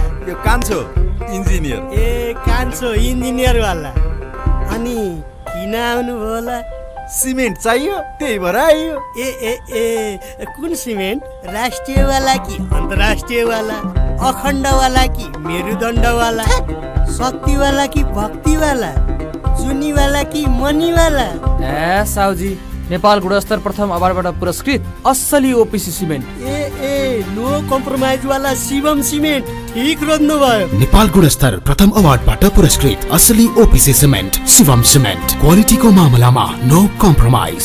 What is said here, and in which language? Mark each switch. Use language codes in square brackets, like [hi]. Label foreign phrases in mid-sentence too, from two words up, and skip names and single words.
[ne] यो कान्छो इन्जिनियर। ए कान्छो इन्जिनियर वाला। अनि किन आउनु होला? सिमेन्ट चाहियो त्यही भएर आइयो। ए ए ए कुन सिमेन्ट? राष्ट्रिय वाला कि अन्तर्राष्ट्रिय वाला? अखण्ड वाला कि मेरुदण्ड वाला? शक्ति वाला कि भक्ति वाला? जुनी वाला कि मनी वाला? साउजी, नेपाल गुणस्तर प्रथम अवार्डबाट पुरस्कृत असली ओपिसी सिमेन्ट। ए [en] no compromise [ne] वाला शिवम सिमेन्ट ठिक रोज्नुभयो। नेपाल गुणस्तर प्रथम अवार्डबाट पुरस्कृत असली ओपिसी सिमेन्ट शिवम सिमेन्ट, क्वालिटीको मामलामा [en] no compromise.